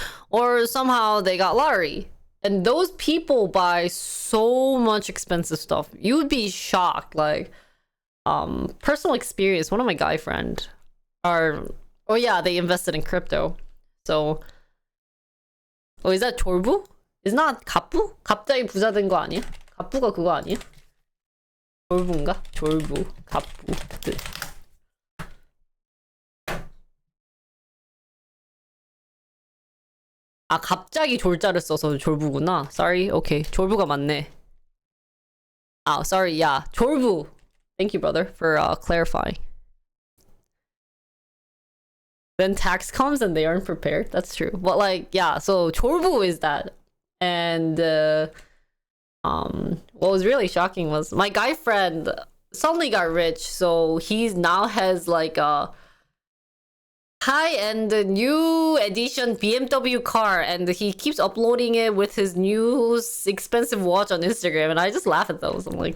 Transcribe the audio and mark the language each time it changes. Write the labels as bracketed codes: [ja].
[en] Or somehow they got lottery. And those people buy so much expensive stuff. You would be shocked. Like, personal experience, one of my guy friend oh yeah, they invested in crypto. So, is that 졸부? It's not 갑부? [ko] 갑자기 부자 된 거 아니야? 갑부가 그거 아니야? 졸부인가? 졸부, 갑부. 아, 갑자기 졸자를 써서 졸부구나. [en] Sorry. Okay. [ko] 졸부가 맞네. [en] Ah, sorry. Yeah. 졸부. Thank you, brother, for clarifying. Then tax comes and they aren't prepared. That's true. But like, yeah, so 졸부 is that. And what was really shocking was my guy friend suddenly got rich, so he now has like a high-end new edition BMW car, and he keeps uploading it with his new expensive watch on Instagram, and I just laugh at those.